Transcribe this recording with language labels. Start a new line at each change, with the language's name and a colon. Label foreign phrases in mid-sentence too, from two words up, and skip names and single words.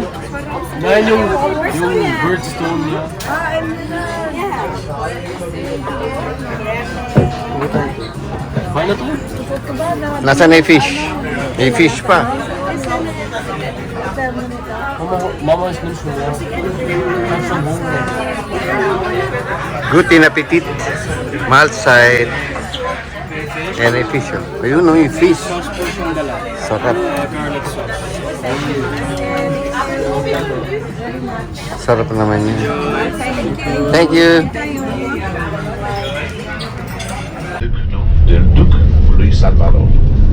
Filipino: Yan yung birdstone niya. Paano to? Nasaan na yung fish? May fish pa.
German: Mama is nicht mehr. Guten Appetit. Mahlzeit.
Filipino: Yan ay fish. Oh. Ayun no, yung fish. Sarap. Sarap naman yun.
English: Thank you.
German: Der Duc Luis Salvador.